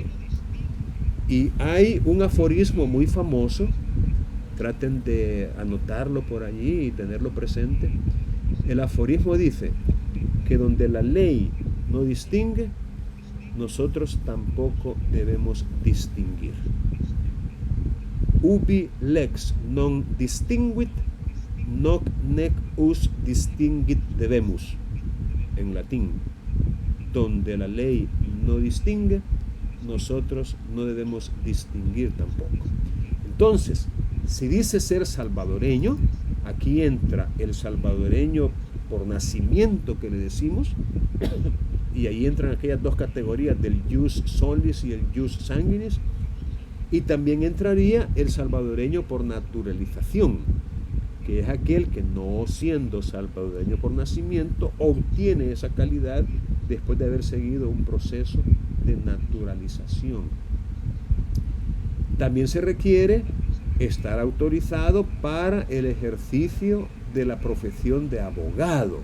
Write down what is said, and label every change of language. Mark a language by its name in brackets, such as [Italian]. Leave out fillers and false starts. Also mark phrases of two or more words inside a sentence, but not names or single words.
[Spanish] Y hay un aforismo muy famoso, traten de anotarlo por allí y tenerlo presente. El aforismo dice que donde la ley no distingue, nosotros tampoco debemos distinguir. [Latin] Ubi lex non distinguit, noc nec us distinguit debemus. [Spanish] En latín, donde la ley no distingue, nosotros no debemos distinguir tampoco. Entonces, si dice ser salvadoreño, aquí entra el salvadoreño por nacimiento que le decimos, y ahí entran aquellas dos categorías del [Latin] jus solis [Spanish] y el [Latin] jus sanguinis, [Spanish] y también entraría el salvadoreño por naturalización, que es aquel que, no siendo salvadoreño por nacimiento, obtiene esa calidad después de haber seguido un proceso de naturalización. También se requiere estar autorizado para el ejercicio de la profesión de abogado.